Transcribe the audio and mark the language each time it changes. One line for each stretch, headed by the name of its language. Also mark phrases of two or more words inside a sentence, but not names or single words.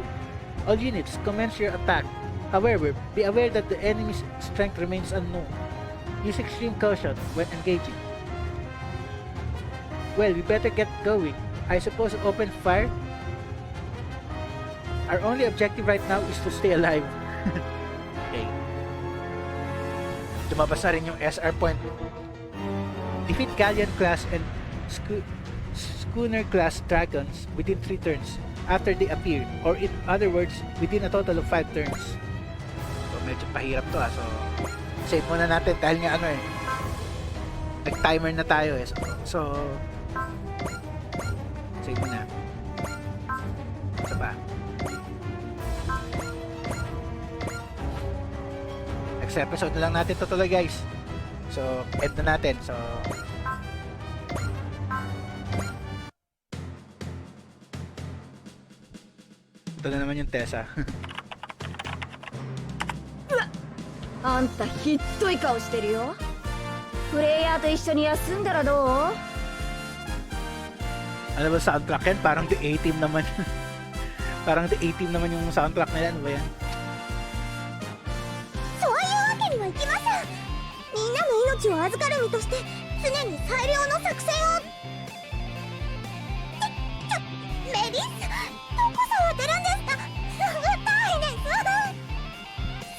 English: All units, commence your attack. However, be aware that the enemy's strength remains unknown. Use extreme caution when engaging. Well, we better get going. I suppose open fire? Our only objective right now is to stay alive. Okay.
Filipino: Lumabas na rin yung SR point.
English: Defeat Galleon class and Schooner class dragons within 3 turns after they appear, or in other words, within a total of 5 turns.
Filipino: So medyo pahirap to So save muna natin dahil nga nag-timer na tayo So save muna. Ito ba?
English: Next episode
Filipino: na lang natin tutuloy, guys. So end na natin. So ito na naman yung Tessa.
Japanese: あんたひっどい顔してるよ。プレイヤーと一緒に休んだらどう？
Filipino: Ano ba soundtrack yan? Parang the A-Team naman. Parang the A-Team naman yung soundtrack nila. Ano ba yan?
Japanese: そういうわけにはいきません。みんなの命を預かる身として常に最良の作戦を。メリッサ、どこ触ってるんですか？痛いです。